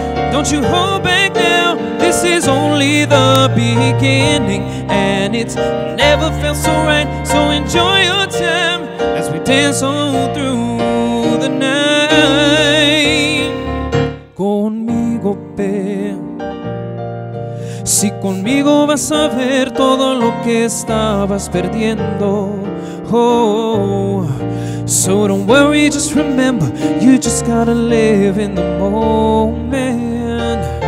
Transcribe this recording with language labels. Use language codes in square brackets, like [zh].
[en] Don't you hold back now, this is only the beginning. And it's never felt so right, so enjoy your time as we dance on through the night. [es] Conmigo ve, si conmigo vas a ver todo lo que estabas perdiendo. [en] Oh, so don't worry, just remember, you just gotta live in the moment.